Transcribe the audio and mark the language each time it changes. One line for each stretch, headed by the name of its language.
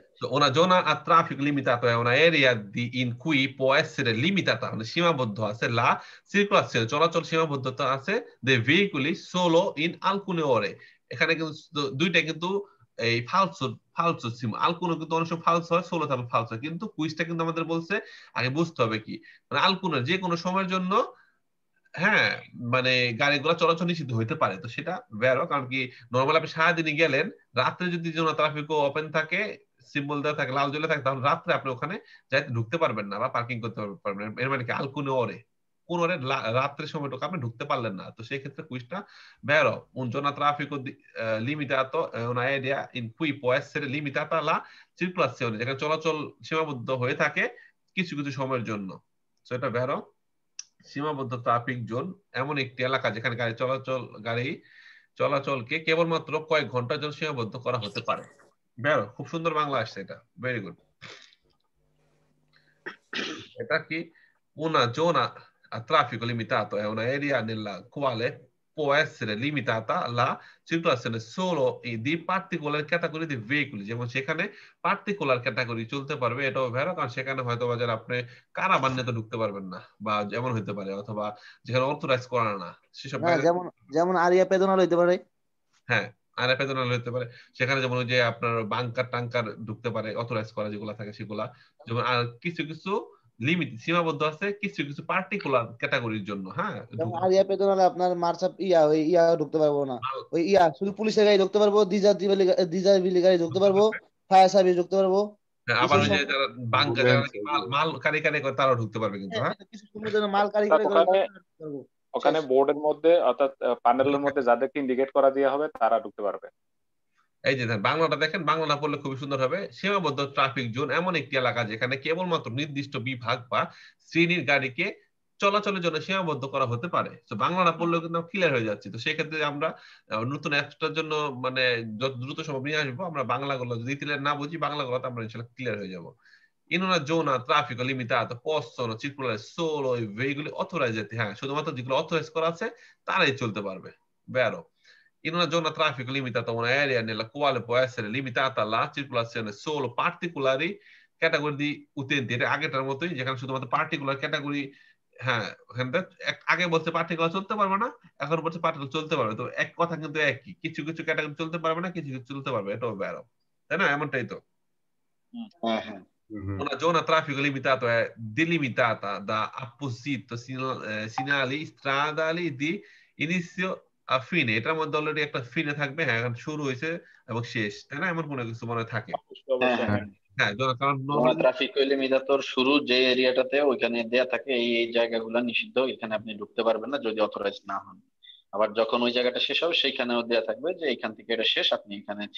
Italian: Una zona a traffico limitato è un'area in cui può essere limitata,
Bangla: সীমাবদ্ধ আছে
Italian: la circolazione,
Bangla: চলাচল সীমাবদ্ধ আছে
Italian: dei veicoli solo in alcune ore।
Bangla: এখানে কিন্তু দুইটা কিন্তু এই ফালসো সিম, আলকুনো কিন্তু অনেক সময় ফালসো হয়, সোলো তারপর ফালসো হয়। কিন্তু কুইজটা কিন্তু আমাদের বলছে আগে বুঝতে হবে কি, মানে আলকুনো যে কোনো সময়ের জন্য, হ্যাঁ, মানে গাড়িগুলো চলাচল নিষিদ্ধ হইতে পারে। তো সেটা বেরো, কারণ কি নর্মাল আপনি সারাদিনই গেলেন, রাত্রে যদি কোনো ট্রাফিক ওপেন থাকে, সিম্বল দেওয়া থাকে, লাল জ্বলে থাকে, তাহলে রাত্রে আপনি ওখানে যাইতে ঢুকতে পারবেন না বা পার্কিং করতে পারবেন না। এর মানে কি আলকুনে ওরে কোন ওরে রাত্রের সময়টুকু আপনি ঢুকতে পারলেন না। তো সেই ক্ষেত্রে কুইজটা বেরো
Italian: un giorno traffico limitato è un'area in cui può essere limitata la circolazione,
Bangla: যেখানে চলাচল সীমাবদ্ধ হয়ে থাকে কিছু কিছু সময়ের জন্য। তো এটা বেরো সীমাবদ্ধ ট্রাফিক জোন এমন একটি এলাকা যেখানে গাড়ি চলাচলকে কেবলমাত্র কয়েক ঘন্টার জন্য সীমাবদ্ধ করা হতে পারে। বেরো, খুব সুন্দর বাংলা আসছে এটা, ভেরি গুড। এটা কি
Italian: una zona a traffico limitato è un'area nella quale può essere limitata la circolazione solo di particolari categorie di veicoli,
Bangla: যেমন সেখানে পার্টিকুলার ক্যাটাগরি চলতে পারবে। এটাও ভেরো, কারণ সেখানে হয়তো বাজার আপনি কারাবান নিতে ঢুকতে পারবেন না, বা যেমন হতে পারে, অথবা যেখানে অথরাইজ করা না সেসব, যেমন যেমন আরিয়া পেদনাল হইতে পারে। হ্যাঁ, আরে পেদনাল হতে পারে। সেখানে যেমন ওই যে আপনার বাংকার টাঙ্কার ঢুকতে পারে, অথরাইজ করা যেগুলো থাকে সেগুলা। যেমন আর কিছু কিছু লিমিট সীমাবদ্ধ আছে কিছু কিছু পার্টিকুলার ক্যাটাগরির জন্য। হ্যাঁ, যেমন আরিয়া পেদনালে আপনার মার্চাপ ওই ঢুকতে পারবো না, ওই শুধু পুলিশের গাড়ি ঢুকতে পারবো, ডিজার বিলি গাড়ি ঢুকতে পারবো, ফায়ার সার্ভিস ঢুকতে পারবো। আবার ওই যে যারা বাংকার যারা মাল কারি করে তারাও ঢুকতে পারবে কিন্তু। হ্যাঁ, কিছু সময়ের জন্য মাল কারি করে ওখানে বোর্ডের মধ্যে অর্থাৎ প্যানেলের মধ্যে যাদেরকে ইন্ডিকেট করা দেওয়া হবে তারা ঢুকতে পারবে। এই যে বাংলাটা দেখেন, বাংলাটা পড়লে খুবই সুন্দর হবে। সীমাবদ্ধ ট্রাফিক জোন এমন একটি এলাকা যেখানে কেবলমাত্র নির্দিষ্ট বিভাগ বা শ্রেণীর গাড়িকে চলাচলের জন্য সীমাবদ্ধ করা হতে পারে। তো বাংলাটা পড়লেও কিন্তু ক্লিয়ার হয়ে যাচ্ছে। তো সেই ক্ষেত্রে আমরা নতুন অ্যাপসটার জন্য মানে যত দ্রুত সম্ভব নিয়ে আসবো। আমরা বাংলাগুলো যদি ক্লিয়ার না বুঝি, বাংলাগুলোতে আমরা ইনশাআল্লাহ ক্লিয়ার হয়ে যাবো।
Italian: In una zona a traffico limitato possono circolare solo i veicoli autorizzati,
Bangla: হ্যাঁ, শুধুমাত্র যেগুলো অথরাইজ করা আছে তারাই চলতে পারবে।
Italian: Vero? In una zona a traffico limitato, un'area nella quale può essere limitata la circolazione solo particolari categorie di utenti,
Bangla: এটা আগেটার মতোই, যেখানে শুধুমাত্র পার্টিকুলার ক্যাটাগরি, হ্যাঁ, ওখানটা আগে বলছে পার্টিকুলার চলতে পারবে না, এখন বলছে পার্টিকুলার চলতে পারবে। তো এক কথা কিন্তু একই, কিছু কিছু ক্যাটাগরি চলতে পারবে না, কিছু কিছু চলতে পারবে। এটাও বেরো, তাই না? এমনটাই তো। হ্যাঁ হ্যাঁ।
Italian: Una zona a traffico limitato è delimitata da appositi segnali stradali di inizio a fine,
Bangla: এটার মধ্যে অলরেডি একটা ফিনে থাকবে, হ্যাঁ, এখন শুরু হয়েছে এবং শেষ, তাই না? এমন কোনো কিছু মনে থাকে। হ্যাঁ, কারণ ট্রাফিক লিমিটার শুরু যে এরিয়াটাতে ওইখানে দেয়া থাকে এই জায়গাগুলো নিষিদ্ধ, এখানে আপনি ঢুকতে পারবেন না যদি অথরাইজ না হন। আবার যখন ওই জায়গাটা শেষ হবে সেইখানেও দেয়া থাকবে যে এখান থেকে এটা শেষ, আপনি এখানে